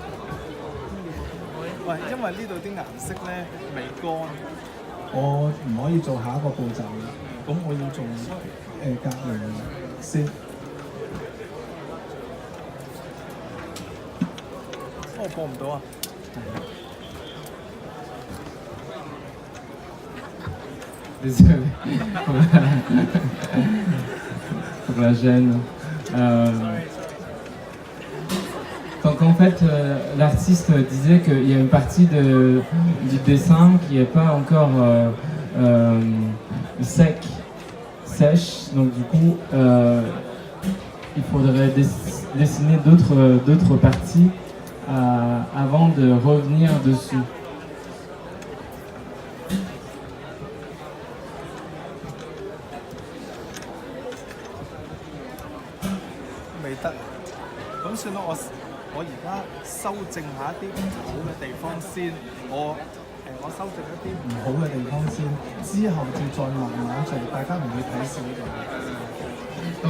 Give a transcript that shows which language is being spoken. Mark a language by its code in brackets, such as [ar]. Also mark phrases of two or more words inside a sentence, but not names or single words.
[yue] 喂，因為呢度啲顏色咧未乾，我唔可以做下一個步驟嘅，咁我要做隔離先。我播唔到啊！ [fr] Désolé pour la gêne. Donc en fait, l'artiste disait qu'il y a une partie du dessin qui n'est pas encore sèche. Donc du coup, il faudrait dessiner d'autres parties avant de revenir dessus. [yue] 咁算啦，我而家修正下一啲唔好嘅地方先，我修正一啲唔好嘅地方先，之後再慢慢做，大家唔會睇少咗。